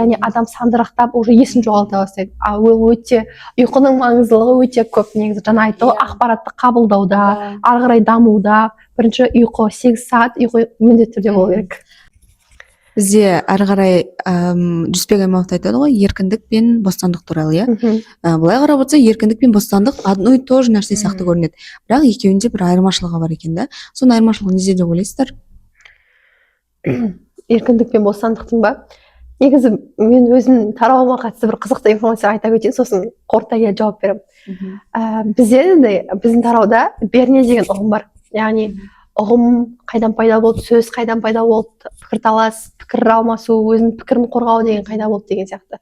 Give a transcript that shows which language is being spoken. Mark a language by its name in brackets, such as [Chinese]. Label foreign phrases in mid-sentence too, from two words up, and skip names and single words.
[Kazakh] Яғни адам сандырақтап уже есін жоғалта бастайды. Ол өте ұйқының маңыздылығы өте көп негізі. Жаңа айтты ғой, ақпаратты қабылдауда, ары қарай дамуда, бірінші ұйқы 8 сағат ұйқы міндетті түрде болу керек. Бізде ары қарай Жүсіпбек Аймауытов айтады ғой, еркіндік пен бостандық туралы, былай қарап отырса, еркіндік пен бостандық [Russian] одно и то же [Kazakh] нәрсе сияқты көрінеді. Бірақ екеуінде бір айырмашылығы бар екен да. Соның айырмашылығы неде деп ойлайсыздар? Еркіндік пен бостандықтың ба? Негізі мен өзім тарауыма қатысты бір қызықты информация айта өтейін, сосын қорыта келе жауап беремін. Біздің тарауда берне деген ұғым бар. Яғни ұғым қайдан пайда болды, сөз қайдан пайда болды, пікірталас, пікір алмасу, өзінің пікірін қорғау деген қайда болды деген сияқты.